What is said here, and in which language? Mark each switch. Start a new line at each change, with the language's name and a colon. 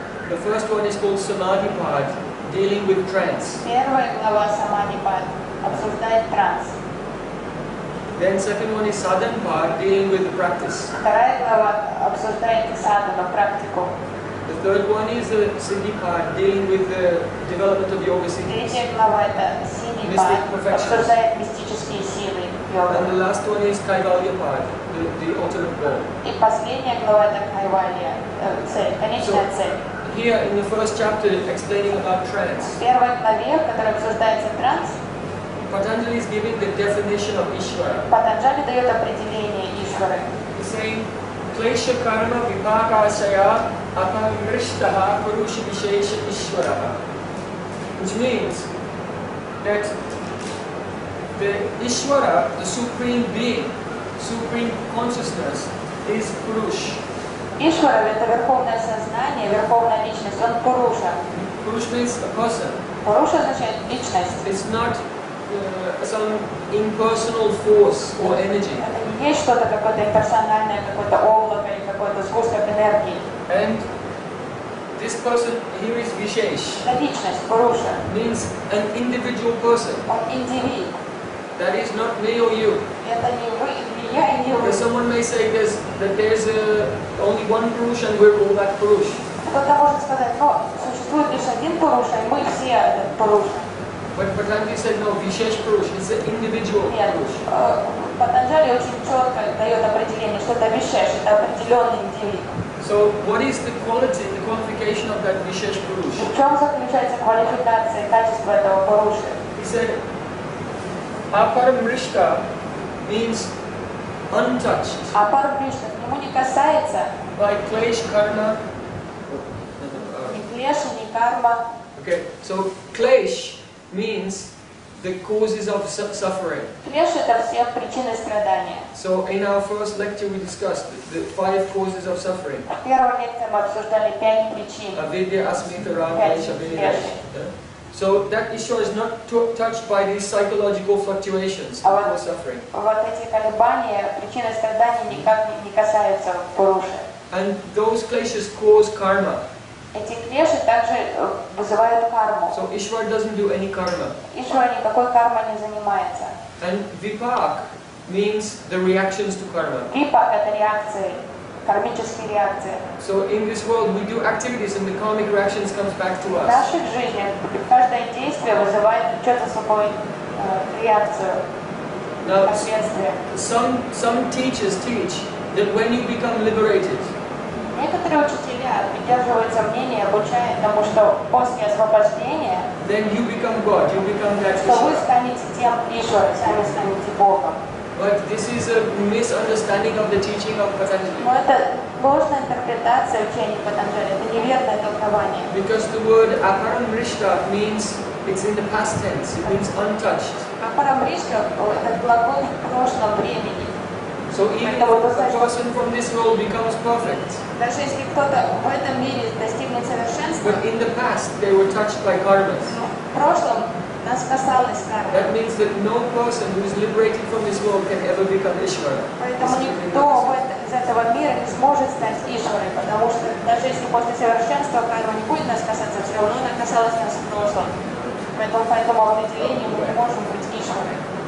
English: The first one is called Samadhi Pad, dealing with trance.
Russian: Первая глава Самадхи Пад обсуждает транс.
English: Then second one is Sadhan Pad, dealing with the practice.
Russian: Вторая глава обсуждает садхану, практику.
English: The third one is the Siddhi Pad, dealing with the development of yoga siddhis.
Russian: Третья глава это Сидhi Пад, обсуждает мистические силы йога.
English: And the last one is Kaivalya Pad, the ultimate goal.
Russian: И последняя глава это Кайвалья, цель, конечная цель.
English: Here in the first chapter, explaining about trance,
Russian: В первой главе, в которой обсуждается транс,
English: Patanjali is giving the definition of Ishvara.
Russian: Патанджали дает определение Ишвары.
English: He's saying,
Sanskrit: Klesha karma vipakasaya apamrishtaha purusha vishesha ishvaraha.
English: Which means that the Ishvara, the supreme being, supreme consciousness, is Purush.
Russian: Ишвара — это верховное сознание, верховная личность, он Пуруша.
English: Purush means a person.
Russian: Пуруша означает личность.
English: It's not some impersonal force or energy.
Russian: Это не есть что-то какое-то имперсональное, какое-то облако или какой-то сгусток энергии.
English: And this person here is Vishesh.
Russian: Это личность, Пуруша.
English: Means an individual person.
Russian: Он индивид.
English: That is not me or you.
Russian: Это не вы, не я и не вы.
English: Someone may say that there's only one Purush and we're all that Purush.
Russian: Кто-то может сказать, но существует лишь один Пуруша, и мы все этот Пуруша.
English: But Patanjali said no, Vishesh Purush, it's an individual
Russian: Нет,
English: Purush.
Russian: Патанджали очень четко дает определение, что это Вишеш, это определенный индивид.
English: So what is the quality, the qualification of that Vishesh Purush?
Russian: В чем заключается квалификация, качество этого Пуруши?
English: He said, Aparamrishta means untouched
Russian: Апарабришта к нему не касается
English: by klesh karma.
Russian: ни клеша, ни карма.
English: Okay, so klesh means the causes of suffering.
Russian: Клеш — это все причины страдания.
English: So in our first lecture we discussed the 5 causes of suffering.
Russian: В первой лекции мы обсуждали 5 причин.
Sanskrit: Avidya, asmita, raga, shabedha.
English: So that issue is not touched by these psychological fluctuations of suffering.
Russian: Вот эти колебания, причины страданий никак не касаются Пуруши.
English: And those kleshas cause karma.
Russian: Эти клеши также вызывают карму.
English: So Ishvara doesn't do any karma.
Russian: Ишвара никакой кармой не занимается.
English: And vipak means the reactions to karma.
Russian: Випак — это реакции, кармические реакции.
English: So in this world we do activities and the karmic reactions comes back to
Russian: В
English: us.
Russian: нашей жизни каждое действие вызывает что-то собой реакцию,
English: Now
Russian: последствия.
English: some teachers teach that when you become liberated,
Russian: Некоторые учителя придерживаются мнения, обучают тому, что после освобождения,
English: then you become God, you become that
Russian: что вы
English: Ishvara.
Russian: станете тем Ишварой, сами станете Богом.
English: But this is a misunderstanding of the teaching of Patanjali.
Russian: Но это ложная интерпретация учения Патанджали, это неверное толкование.
English: Because the word aparamrishta means it's in the past tense, it means untouched.
Russian: Апарамришта — это глагол в прошлом времени.
English: So even if a person from this world becomes perfect,
Russian: Даже если кто-то в этом мире достигнет совершенства,
English: but in the past they were touched by karmas,
Russian: в прошлом нас касалась карма.
English: that means that no person who is liberated from this world can ever become Ishvara.
Russian: Поэтому никто из этого мира не сможет стать Ишварой, потому что даже если после совершенства карма не будет нас касаться, все равно она касалась нас в прошлом. Поэтому по этому определению мы не можем быть Ишварой.